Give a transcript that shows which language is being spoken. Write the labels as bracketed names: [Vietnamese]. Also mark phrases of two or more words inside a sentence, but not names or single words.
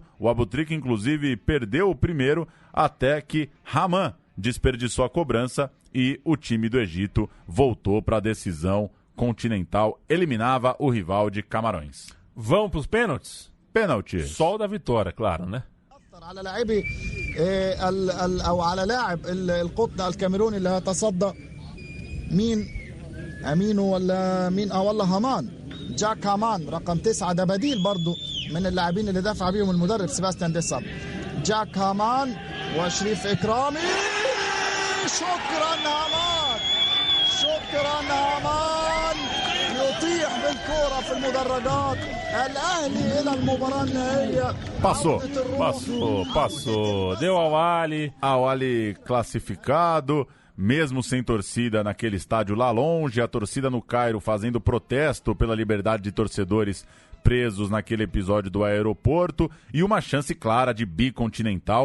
[Portuguese] O Abutrika, inclusive, perdeu o primeiro até que Haman desperdiçou a cobrança e o time do Egito voltou para a decisão continental. Eliminava o rival de Camarões. Vamos para os pênaltis? Pênalti. Só o da vitória, claro, né? [Arabic] على لاعبي او على لاعب القطن الكاميروني اللي هيتصدى مين امينو ولا مين والله هامان جاك هامان رقم 9 ده بديل برضه من اللاعبين اللي دافع بيهم المدرب سيباستيان ديساب جاك هامان وشريف إكرامي شكرا هامان يطيح بالكرة في المدرجات الأهلي إلى المباراة النهائية. [Portuguese] Passou. Deu Al-Ahly classificado. Mesmo sem torcida naquele estádio lá longe, a torcida no Cairo fazendo protesto pela liberdade de torcedores presos naquele episódio do aeroporto e uma chance clara de bicontinental.